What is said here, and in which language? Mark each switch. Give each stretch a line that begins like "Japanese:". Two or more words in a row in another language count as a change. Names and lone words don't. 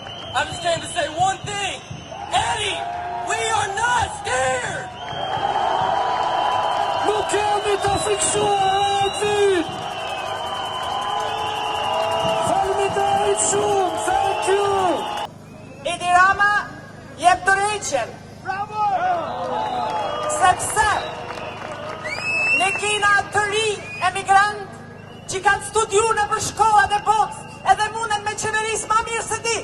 English: I just came to say one thing. Eddie, we are not scared.
Albanian: Nuk kemi të friksuar Edvin. Faleminderit shumë,
English: thank you.
Albanian: Edi Rama jep dorëheqjen. Bravo! Sepse ne kena të ri emigrant që kanë studiu në për shkollat e botës edhe munden me qeveris ma mirë se ti.